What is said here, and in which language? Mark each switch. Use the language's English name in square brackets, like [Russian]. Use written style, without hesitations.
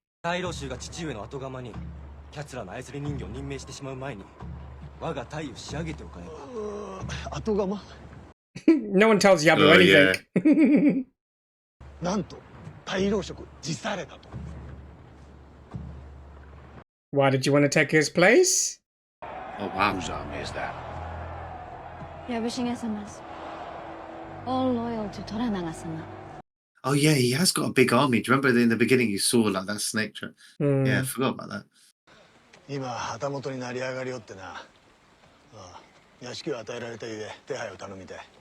[Japanese] 大老衆が父上の後釜にキャツラの操り人形を任命してしまう前に我が隊を仕上げておかねば。後釜 [English] No one tells Yabu Oh, anything. [Japanese] なんと大老職辞されたと。 [English] Why did you want to take his place? Oh, wow. Whose army is that? 藪重様 All loyal to 虎長様。 Oh, yeah, he has got a big army. Do you remember in the beginning you saw like that snake trap? Yeah, I forgot about that. [Japanese] 今旗本になり上がりよってな。ああ、屋敷を与えられたゆえ手配を頼みたい。